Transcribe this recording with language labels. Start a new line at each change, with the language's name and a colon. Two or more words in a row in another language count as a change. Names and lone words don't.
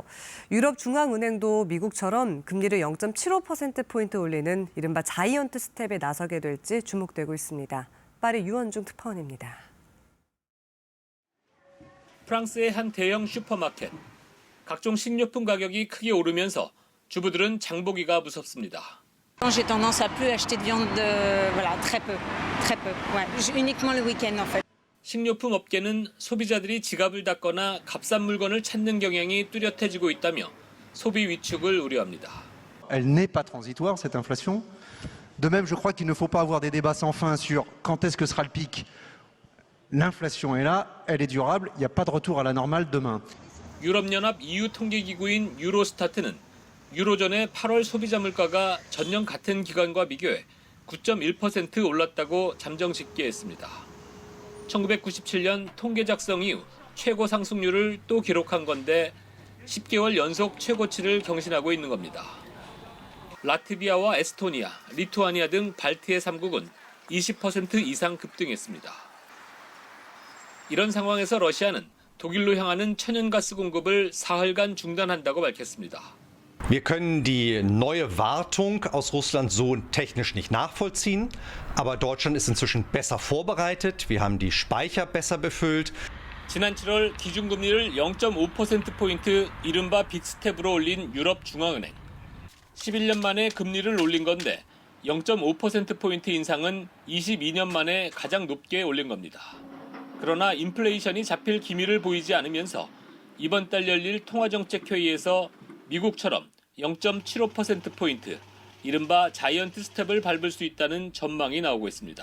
Korean: 유럽 중앙은행도 미국처럼 금리를 0.75%포인트 올리는 이른바 자이언트 스텝에 나서게 될지 주목되고 있습니다. 파리 유원중 특파원입니다. 프랑스의 한 대형 슈퍼마켓. 각종 식료품 가격이 크게 오르면서 주부들은 장보기가 무섭습니다.
French: J'ai tendance à plus acheter de viande, voilà, très peu. Ouais, uniquement le week-end en fait.
Korean: 식료품 업계는 소비자들이 지갑을 닫거나 값싼 물건을 찾는 경향이 뚜렷해지고 있다며 소비 위축을 우려합니다.
French: Elle n'est pas transitoire cette inflation. De même, je crois qu'il ne faut pas avoir des débats sans fin sur quand est-ce que sera le pic. L'inflation est là, elle est durable, il n'y a pas de retour à la normale demain.
Korean: 유럽연합 EU 통계기구인 유로스타트는 유로존의 8월 소비자 물가가 전년 같은 기간과 비교해 9.1% 올랐다고 잠정 집계했습니다. 1997년 통계 작성 이후 최고 상승률을 또 기록한 건데 10개월 연속 최고치를 경신하고 있는 겁니다. 라트비아와 에스토니아, 리투아니아 등 발트의 3국은 20% 이상 급등했습니다. 이런 상황에서 러시아는 독일로 향하는 천연가스 공급을 사흘간 중단한다고 밝혔습니다.
German: Wir können die neue Wartung aus Russland so technisch nicht nachvollziehen, aber Deutschland ist inzwischen besser vorbereitet. Wir haben die Speicher besser befüllt.
Korean: 지난 7월 기준금리를 0.5%포인트 이른바 빅스텝으로 올린 유럽 중앙은행. 11년 만에 금리를 올린 건데 0.5%포인트 인상은 22년 만에 가장 높게 올린 겁니다. 그러나 인플레이션이 잡힐 기미를 보이지 않으면서 이번 달 열릴 통화정책회의에서 미국처럼 0.75%포인트, 이른바 자이언트 스텝을 밟을 수 있다는 전망이 나오고 있습니다.